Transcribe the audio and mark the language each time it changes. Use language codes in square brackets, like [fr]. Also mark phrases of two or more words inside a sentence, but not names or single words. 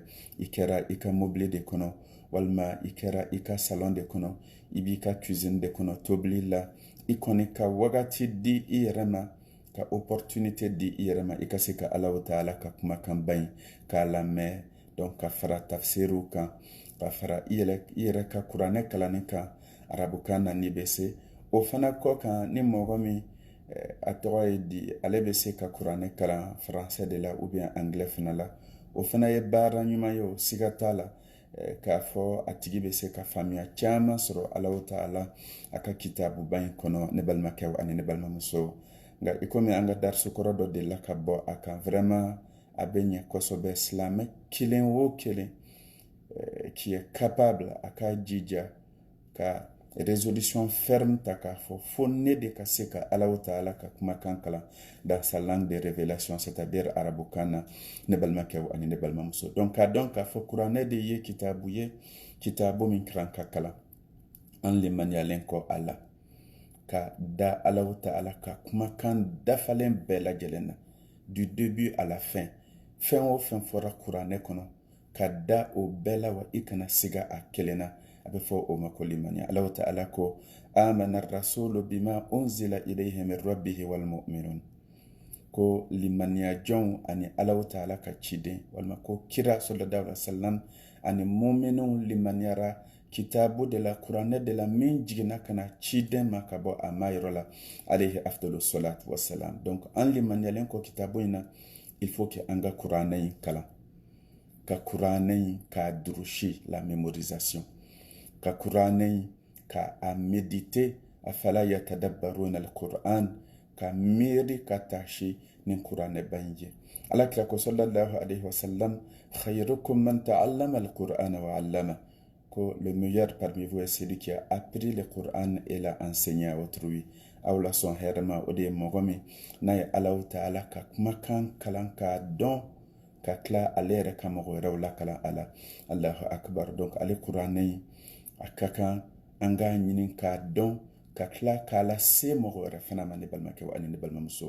[bm] I kɛra i ka mobili de kɔnɔ walima i kɛra i ka salon de kɔnɔ i b'i ka cuisine de kɔnɔ tobili la i kɔni ka wagati di i yɛrɛ ma ka opportunité di i yɛrɛ ma i ka se ka Alahu Taala ka kumakan ba in k'a lamɛn. Donc ka fara tafsiriw kan ka fara i yɛrɛ ka kuranɛ kalanni kan arabukan na n'i bɛ se. O fana kɔ kan ni mɔgɔ min a tɔgɔ ye di ale bɛ se ka kuranɛ kalan français de la [fr] ou bien [bm] anglais fana la o fana ye baara ɲuman ye o siga t'a la k'a fɔ a tigi bɛ se ka faamuya caman sɔrɔ Alahu Taala a ka kitabuba in kɔnɔ ne balimakɛw ani ne balimamusow. Nka i komi an ka darisu kɔrɔ dɔ delila ka bɔ a kan vraiment a bɛ ɲɛ kosɛbɛ. Silamɛ kelen o kelen [fr] qui est capable [bm] a ka jija ka [fr] résolution ferme [bm] ta k'a fɔ fo ne de ka se ka Alahu Taala ka kumakan kalan [fr] dans sa langue de révélation, c'est-à-dire [bm] arabukan na ne balimakɛw ani ne balimamuso. Donc k'a dɔn k'a fɔ kuranɛ de ye kitabu ye kitabu min kan ka kalan an limaniyalen kɔ a la ka da Alahu Taala ka kumakan dafalen bɛɛ lajɛlen na [fr] du début à la fin. [bm] Fɛn o fɛn fɔra kuranɛ kɔnɔ ka da o bɛɛ la wa i kana siga a kelen na. A bɛ fɔ o ma ko limaniya. Alahu Taala ko [ar] آمن الرسول بما أنزل إليه من ربه والمؤمنون. [bm] Ko limaniya jɔnw ani Alahu Taala ka ciden walima ko kira [ar] صلى الله عليه وسلم [bm] ani mu'minun limaniyara kitabu de la kuranɛ de la min jiginna ka na ciden ma ka bɔ a ma yɔrɔ la [ar] عليه أفضل الصلاة والسلام. [bm] Donc an limaniyalen kɔ kitabu in na [fr] il faut que [bm] an ka kuranɛ in kalan ka kuranɛ in ka durusi [fr] la mémorisation [bm] ka kuranɛ in ka a méditer [ar] أفلا يتدبرون القرآن [bm] ka miiri ka taasi nin kuranɛ ba in ye. Alakira ko [ar] صلى الله عليه وسلم خيركم من تعلم القرآن وعلم. [fr] Ko le meilleur parmi vous est celui qui a appris le Coran et l'a enseigné à autrui. [bm] Aw la sɔn hɛrɛ ma o de ye mɔgɔ min n'a ye Alahu Taala ka kumakan kalan k'a dɔn ka tila ale yɛrɛ ka mɔgɔ wɛrɛw lakalan a la. [ar] الله أكبر. [bm] Donc ale kuranɛ in a ka kan an k'a ɲini k'a dɔn ka tila k'a lase mɔgɔ wɛrɛ fana ma ne balimakɛw ani ne balimamuso.